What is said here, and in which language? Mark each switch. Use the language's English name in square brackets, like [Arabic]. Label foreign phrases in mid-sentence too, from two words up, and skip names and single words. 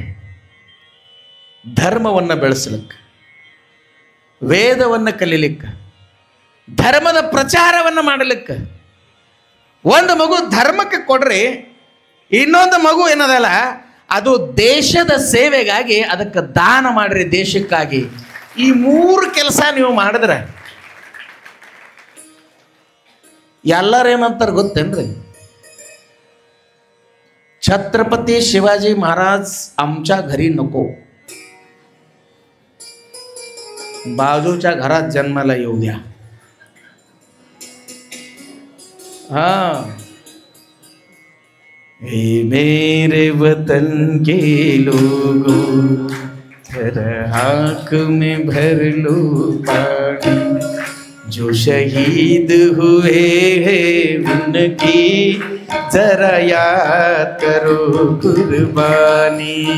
[Kannada] ಧರ್ಮವನ್ನು ಬೆಳೆಸಲಿಕ್ಕೆ, ವೇದವನ್ನು ಕಲೀಲಿಕ್ಕೆ, ಧರ್ಮದ ಪ್ರಚಾರವನ್ನು ಮಾಡಲಿಕ್ಕೆ ಒಂದು ಮಗು ಧರ್ಮಕ್ಕೆ ಕೊಡ್ರಿ. ಇನ್ನೊಂದು ಮಗು ಏನದಲ್ಲ, ಅದು ದೇಶದ ಸೇವೆಗಾಗಿ ಅದಕ್ಕೆ ದಾನ ಮಾಡ್ರಿ, ದೇಶಕ್ಕಾಗಿ. ಈ 3 ಕೆಲಸ ನೀವು ಮಾಡಿದ್ರೆ ಎಲ್ಲರೇನಂತಾರೆ ಗೊತ್ತೇನ್ರಿ? [Marathi] छत्रपती शिवाजी महाराज आमच्या घरी नको, बाजूच्या घरात जन्माला येऊ द्या. [Hindi] हा, हे मेरे वतन के लोगों जरा आँख में भर लो पानी, जो शहीद हुए हैं उनकी जरा याद करो कुर्बानी.